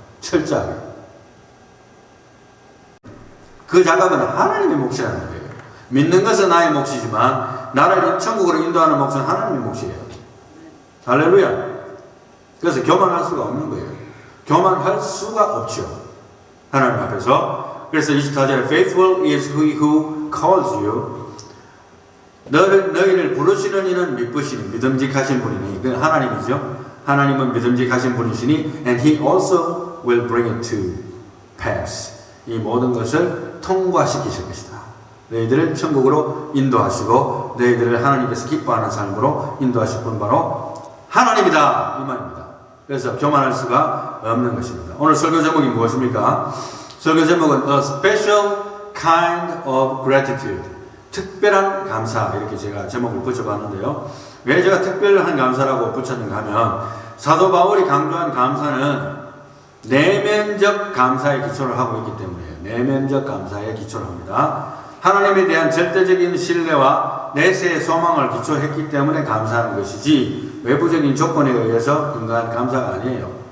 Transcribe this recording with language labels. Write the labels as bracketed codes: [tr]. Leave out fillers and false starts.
[ko] 철저하게. 그 작업은 하나님의 몫이라는 거예요. 믿는 것은 나의 몫이지만 나를 천국으로 인도하는 몫은 하나님의 몫이에요. 할렐루야. 그래서 교만할 수가 없는 거예요. 교만할 수가 없죠. 하나님 앞에서. 그래서 24절에 [en] faithful is he who calls you. [ko] 너희를 부르시는 이는 믿으시니 믿음직하신 분이니. 그건 하나님이죠. 하나님은 믿음직하신 분이시니 [en] and he also will bring it to pass. [ko] 이 모든 것을 통과시키실 것이다. 너희들을 천국으로 인도하시고 너희들을 하나님께서 기뻐하는 삶으로 인도하실 분 바로 하나님이다. 이 말입니다. 그래서 교만할 수가 없는 것입니다. 오늘 설교 제목이 무엇입니까? 설교 제목은 [en] A Special Kind of Gratitude. [ko] 특별한 감사. 이렇게 제가 제목을 붙여봤는데요. 왜 제가 특별한 감사라고 붙였는가 하면 사도 바울이 강조한 감사는 내면적 감사에 기초를 하고 있기 때문이에요. 내면적 감사에 기초를 합니다. 하나님에 대한 절대적인 신뢰와 내세의 소망을 기초했기 때문에 감사하는 것이지 외부적인 조건에 의해서 근거한 감사가 아니에요.